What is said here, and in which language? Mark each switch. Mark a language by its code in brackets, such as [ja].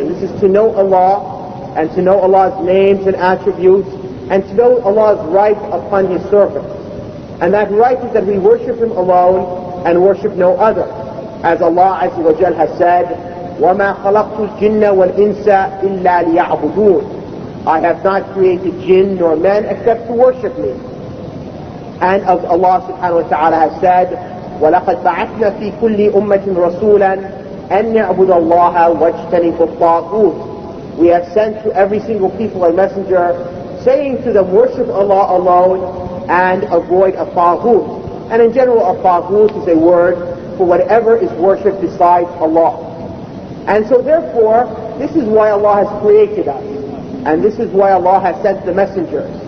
[en] And this is to know Allah, and to know Allah's names and attributes, and to know Allah's right upon His servants. And that right is that we worship Him alone and worship no other. As Allah Azza wa Jal has said, [ar] وَمَا خَلَقْتُ الْجِنَّ وَالْإِنسَ إِلَّا لِيَعْبُدُونَ. [en] I have not created jinn nor men except to worship me. And as Allah subhanahu wa ta'ala has said, [ar] وَلَقَدْ بَعَثْنَا فِي كُلِّ أُمَّةٍ رَسُولًا أَنْ يَعْبُدَ اللَّهَ وَاجْتَنِبُوا الطَّاغُوتِ. [en] We have sent to every single people a messenger, saying to them, worship Allah alone and avoid a taghut. And in general, a taghut is a word for whatever is worshipped besides Allah. And so therefore, this is why Allah has created us. And this is why Allah has sent the messengers.